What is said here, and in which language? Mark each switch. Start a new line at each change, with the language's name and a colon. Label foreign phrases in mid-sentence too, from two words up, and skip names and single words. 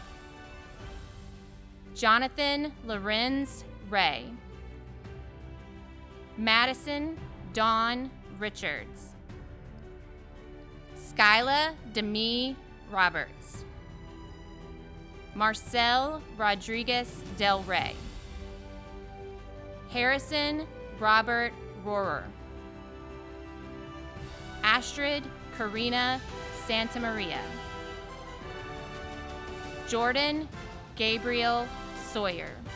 English: Jonathan Lorenz Ray. Madison Dawn Richards. Skyla Demi Roberts. Marcel Rodriguez Del Rey. Harrison Robert Rohrer. Astrid Karina Santamaria. Jordan Gabriel Sawyer.